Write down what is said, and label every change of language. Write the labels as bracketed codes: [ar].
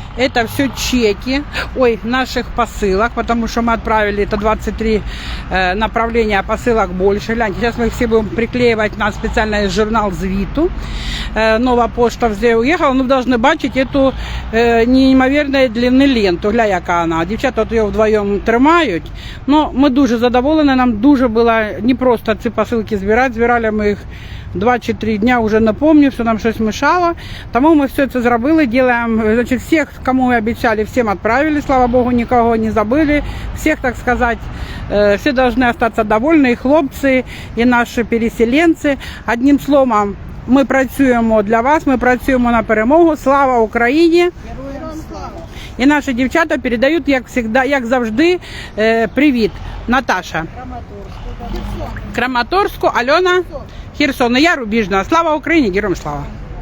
[ru] Это все чеки, наших посылок, потому что мы отправили, это 23 направления посылок больше. Гляньте, сейчас мы их все будем приклеивать на специальный журнал звіту. Нова почта вже уехала, но вы должны бачить эту неимоверной длины ленту. [uk] Гля, яка вона. Дівчата от її вдвоєм тримають. Но ми дуже задоволені, нам дуже було не просто ці посилки збирати. Збирали ми їх 2 чи 3 дня, уже не помню, все нам щось мешало. Тому ми все це зробили, [ru] делаем, значит, всех, кому мы обещали, всем отправили, слава Богу, никого не забыли. Всех, так сказать, все должны остаться довольны, и хлопцы, и наши переселенцы. [uk] Одним словом, ми працюємо для вас, ми працюємо на перемогу. Слава Україні! Героям слава! І наші дівчата передають, як завжди, привіт. Наташа. Краматорську, Альона, Херсон. І я Рубіжна. Слава Україні, героям слава!